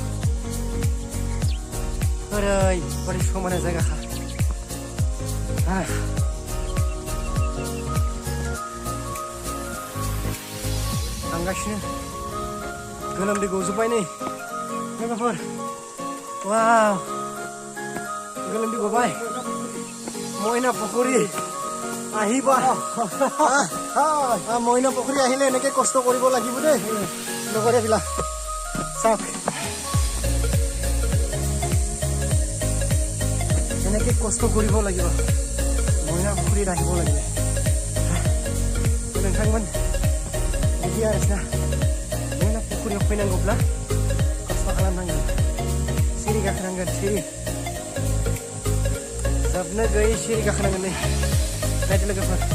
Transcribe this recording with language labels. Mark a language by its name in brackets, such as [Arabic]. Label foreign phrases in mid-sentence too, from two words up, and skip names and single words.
[Bodo] ओरैबादि समायना जायगाखा थांगासिनो गोलोमदै गजोब्बाय नै लोगोफोर वाव गोलोमदै गबाय মইনা পুখুৰী আহিবা [Assamese] মইনা পুখুৰী আহিলে এনেকে কষ্ট কৰিব লাগিব দেই লগৰীয়াবিলাক চাওক এনেকে কষ্ট কৰিব লাগিব মইনা পুখুৰীত আহিব লাগিব [Bodo] नोंथांमोन बिदि आरोना मइना पुखुरियाव फैनांगौब्ला खस्थ' खालामनांगोन सिरि गाखोनांगोन सिरि जोबनो गैयै सिरि गाखोनांगोन नै नायदो लोगोफोर